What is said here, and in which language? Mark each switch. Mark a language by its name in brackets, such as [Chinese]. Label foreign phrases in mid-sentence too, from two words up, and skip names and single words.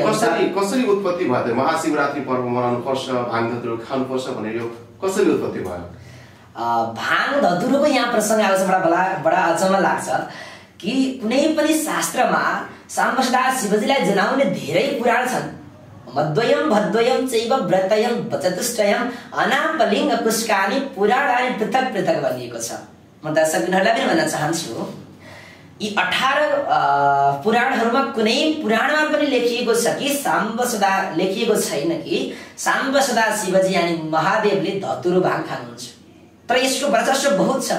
[Nepali] कसरी उत्पत्ति भयो? महाशिवरात्रि पर्व मनाउनु पर्छ, भाङ धतुरो खानुपर्छ भनेर यो कसरी उत्पत्ति भयो? भाङ धतुरोको यहाँ प्रसङ्ग आउँछ, बडा अचम्म लाग्छ कि कुनै पनि शास्त्रमा शाम्ब सदा शिवजीलाई जनाउने धेरै पुराण छन्। [Sanskrit] मद्वयम भद्वयम चैव व्रतयम चतुष्टयम अनापलिङ्ग पुष्कानि पुराणानि पृथक पृथक [Nepali] भनिएको छ। म दर्शकहरूलाई पनि भन्न चाहन्छु, यी 18 पुराणहरूमा कुनै पुराणमा पनि लेखिएको छ कि शाम्ब सदा लेखिएको छैन कि शाम्ब सदा शिवजी यानि महादेवले धतुरो भाङ खानुहुन्छ। तर यसको वर्चस्व बहुत छ।